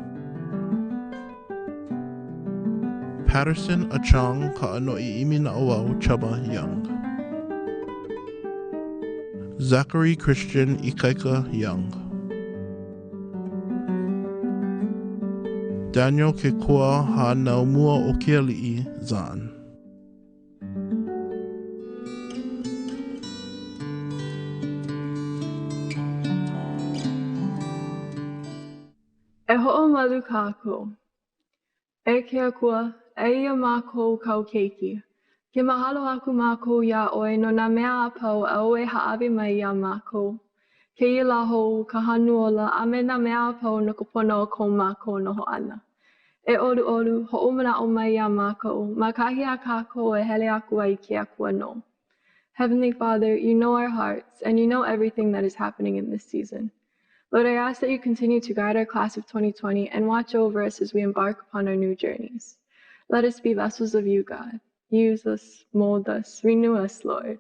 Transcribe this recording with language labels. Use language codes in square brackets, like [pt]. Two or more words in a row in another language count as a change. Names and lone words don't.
[haw] Patterson Achang Ka'anoi Imina Oau Chaba Young. Zachary Christian Ikaika Young. Daniel Kekua Ha Naumua Okeali'i Zan. E ho'o malu kākou. E ke akua, e ia mākou kau keiki. Ke mahalo aku mākou ia oe no nā mea apau a oe haawi mai ia mākou. Ke ia laho ka hanuola a me nā mea apau no ka pono o kou mākou noho ana. E olu olu, ho'o mana o mai ia mākou, ma kahi a kākou e hele aku ai ke akua no. [en] Heavenly Father, you know our hearts and you know everything that is happening in this season. Lord, I ask that you continue to guide our class of 2020 and watch over us as we embark upon our new journeys. Let us be vessels of you, God. Use us, mold us, renew us, Lord.